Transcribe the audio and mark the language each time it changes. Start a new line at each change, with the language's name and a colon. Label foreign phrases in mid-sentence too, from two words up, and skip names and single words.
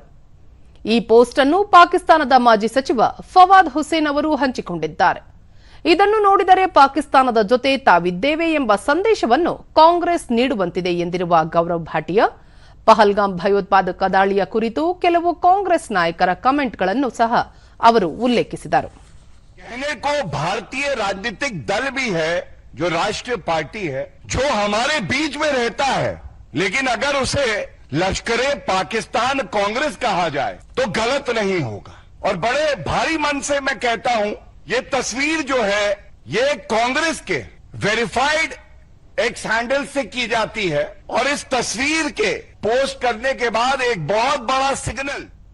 Kannada: ಈ ಪೋಸ್ಟ್ ಅನ್ನು ಪಾಕಿಸ್ತಾನದ ಮಾಜಿ ಸಚಿವ ಫವಾದ್ ಹುಸೇನ್ ಅವರು ಹಂಚಿಕೊಂಡಿದ್ದಾರೆ. ಇದನ್ನು ನೋಡಿದರೆ ಪಾಕಿಸ್ತಾನದ ಜೊತೆ ತಾವಿದ್ದೇವೆ ಎಂಬ ಸಂದೇಶವನ್ನು ಕಾಂಗ್ರೆಸ್ ನೀಡುವಂತಿದೆ ಎಂದಿರುವ ಗೌರವ್ ಭಾಟಿಯಾ, ಪಹಲ್ಗಾಮ್ ಭಯೋತ್ಪಾದಕ ದಾಳಿಯ ಕುರಿತು ಕೆಲವು ಕಾಂಗ್ರೆಸ್ ನಾಯಕರ ಕಮೆಂಟ್ಗಳನ್ನು ಸಹ ಅವರು ಉಲ್ಲೇಖಿಸಿದರು.
Hindi: कहने को भारतीय राजनीतिक दल भी है, जो राष्ट्रीय पार्टी है, जो हमारे बीच में रहता है, लेकिन अगर उसे लश्करे पाकिस्तान कांग्रेस कहा जाए तो गलत नहीं होगा। और बड़े भारी मन से मैं कहता हूं, ये तस्वीर जो है ये कांग्रेस के
English: verified X handle
Hindi: से की जाती है और इस तस्वीर के पोस्ट करने के बाद एक बहुत बड़ा सिग्नल